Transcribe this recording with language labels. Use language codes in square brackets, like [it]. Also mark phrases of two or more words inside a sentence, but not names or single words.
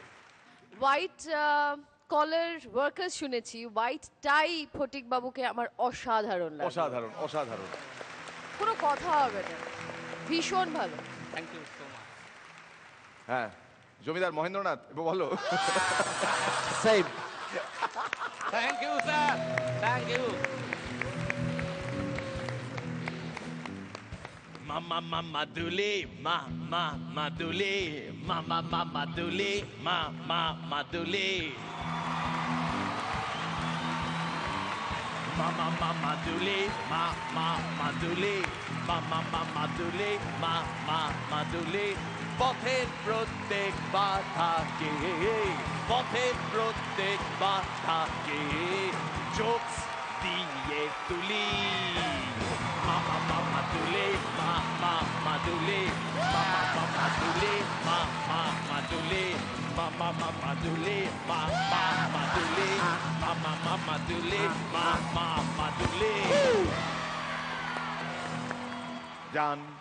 [en] White collar workers [bn] শুনেছি, [en] white tie [bn] ফটিক বাবুকে আমার অসাধারণ লাগে। অসাধারণ অসাধারণ। কোনো কথা হবে না, ভীষণ ভালো। [en] Thank you so much. [bn] হ্যাঁ, জমিদার মহেন্দ্রনাথ বলো। সেম। [en] Thank you sir, thank you. [bn] মামা মামা দুলে, মামা দুলে, মামা দুলে, মামা দুলে. মামা দুলে, মামা দুলে, মামা দুলে, মামা দুলে. পথের প্রত্যেক বাধাকে, পথের প্রত্যেক বাধাকে জোকস দিয়ে তুলি। মামা দুলে, মামা দুলে, মামা দুলে, মামা দুলে, মামা দুলে, মামা দুলে, মামা দুলে, মামা দুলে. [en] Done.